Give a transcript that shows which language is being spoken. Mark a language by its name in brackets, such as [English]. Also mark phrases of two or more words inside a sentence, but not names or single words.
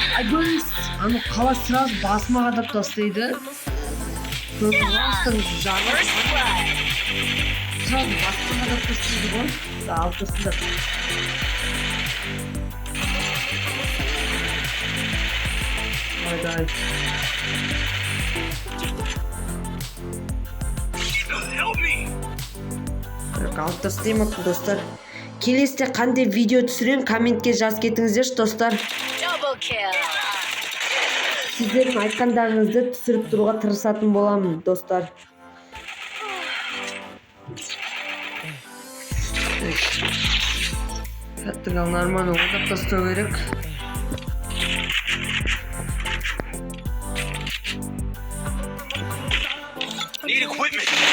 [Kazakh] Аны қалай сразу басыма қадап тастайды. Просто жағы [English] First blood. [Kazakh] сразу басыма қадап тастайды ғой. Алып тастады. Haydi. [English] Help me. [Kazakh] Алып тастаймын достар. Келесте қандай видео түсірем, комментке жазып кетіңіздерші достар. [English] Double kill. [Kazakh] Сіздердің айтқандарыңызды түсіріп тұруға тырысатын боламын достар. Кәттігал нормально ойнап тастау керек. [English] Need equipment.